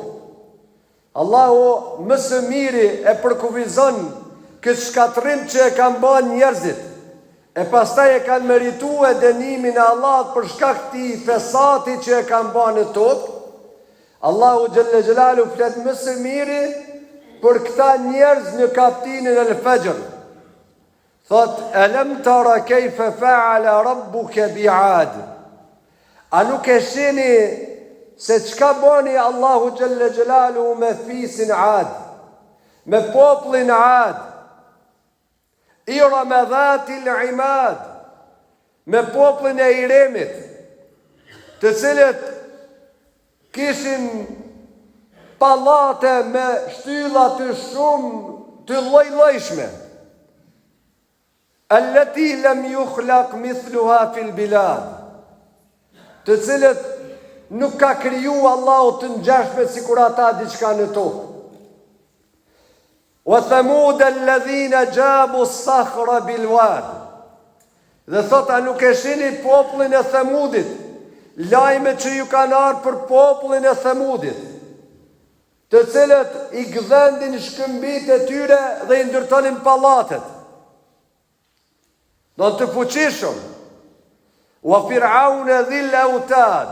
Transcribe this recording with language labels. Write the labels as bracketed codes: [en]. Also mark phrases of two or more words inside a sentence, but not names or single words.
[sq] Allahu më së miri e përkufizon këtë shkatrim që e kanë bërë njerëzit, e pastaj e kanë merituar dënimin e Allahut për shkak të këtij fesati që e kanë bërë në tokë. Allahu [ar] جل جلاله [sq] flet më së miri për këta njerëz në kapitullin Al-Fajr. Thot, [ar] ألم تر كيف فعل ربك بعاد. [sq] A nuk e shihni se çka boni Allahu [ar] جل جلاله [sq] me fisin Ad, me popullin Ad, [ar] إرم ذات العماد, [sq] me popullin e Iremit, të cilët kishin pallate me shtylla të shumë të lloj-llojshme. [ar] التي لم يخلق مثلها في البلاد, [sq] të cilët nuk ka kriju Allahu të ngjashme sikur ata diçka në tokë. [ar] وثمود الذين جابوا الصخر بالواد. [sq] Dhe thot, a nuk e shihni popullin e Thamudit, lajmet që ju kanë ardhur për popullin e Thamudit, të cilët i gdhendin shkëmbit e tyre dhe i ndërtonin pallatet. Do të fuqishëm. [ar] وفرعون ذي الأوتاد.